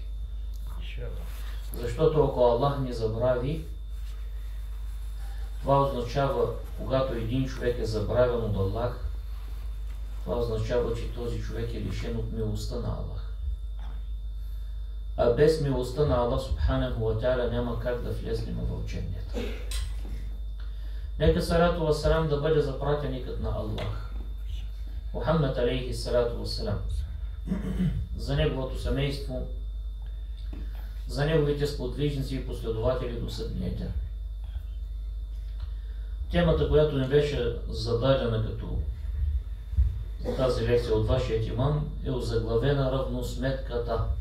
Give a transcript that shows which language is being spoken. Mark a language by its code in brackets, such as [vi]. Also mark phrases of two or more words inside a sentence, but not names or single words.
[bg] Защото ако Аллах ни забрави, това означава, когато един човек е забравен от Аллах, това означава, че този човек е лишен от милостта на Аллах. А без милостта на Аллах, [ar] سبحانه وتعالى, [bg] няма как да влезнем в дженнета. Нека [ar] الصلاة والسلام [bg] да бъде запратеникът на Аллах, Мухаммад [ar] عليه الصلاة والسلام, [bg] за неговото семейство, за неговите сподвижници и последователи до съдния ден. Темата, която ни беше зададена като тази лекция от вашия имам, е озаглавена равносметката.